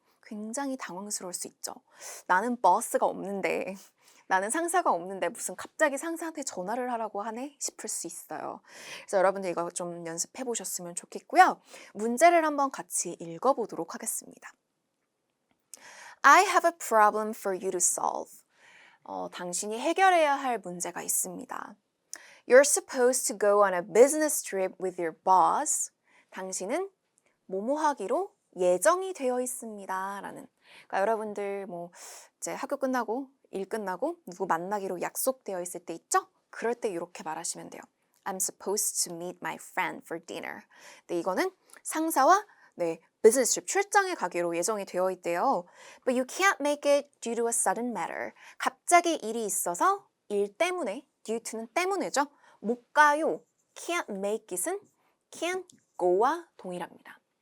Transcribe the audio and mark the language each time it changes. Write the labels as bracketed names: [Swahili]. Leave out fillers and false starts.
[Korean] 굉장히 당황스러울 수 있죠. 나는 버스가 없는데, 나는 상사가 없는데 무슨 갑자기 상사한테 전화를 하라고 하네? 싶을 수 있어요. 그래서 여러분들 이거 좀 연습해 보셨으면 좋겠고요. 문제를 한번 같이 읽어보도록 하겠습니다. [English] I have a problem for you to solve. [Korean] 당신이 해결해야 할 문제가 있습니다. [English] You're supposed to go on a business trip with your boss. [Korean] 당신은 뭐뭐 하기로 예정이 되어 있습니다. 라는. 그러니까 여러분들 뭐 이제 학교 끝나고 일 끝나고 누구 만나기로 약속되어 있을 때 있죠? 그럴 때 이렇게 말하시면 돼요. [English] I'm supposed to meet my friend for dinner. [Korean] 근데 이거는 상사와 비즈니스 트립 출장에 가기로 예정이 되어 있대요. [English] But you can't make it due to a sudden matter. [Korean] 갑자기 일이 있어서 일 때문에, due to는 때문에죠. 못 가요. [English] Can't make it [Korean] 은 [English] can't go [Korean] 와 동일합니다.